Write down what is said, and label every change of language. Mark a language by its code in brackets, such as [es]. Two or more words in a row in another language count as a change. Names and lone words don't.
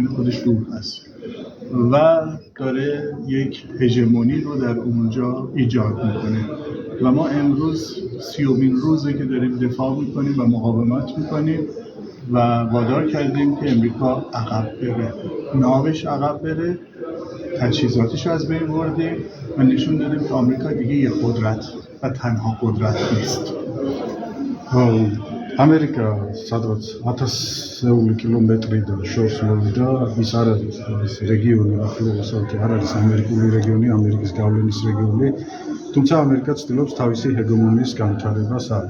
[fa] خودش دور هست و داره یک هژمونی رو در اونجا ایجاد میکنه و ما امروز 30مین روزه که داریم دفاع میکنیم و مقاومت میکنیم و وادار کردیم که امریکا عقب بره، ناوش عقب بره، تجهیزاتش رو از بین بردیم و نشون دادیم که آمریکا دیگه یه قدرت و تنها قدرت نیست. [ka] ამერიკა სადღაც 1000 კილომეტრიდან შორს მოვიდა, ის არ არის ეს რეგიონი, ახლოსავე არ არის ამერიკული რეგიონი, ამერიკის გავლენის რეგიონი, თუმცა ამერიკა ცდილობს თავისი ჰეგემონიის განვითარებას აქ.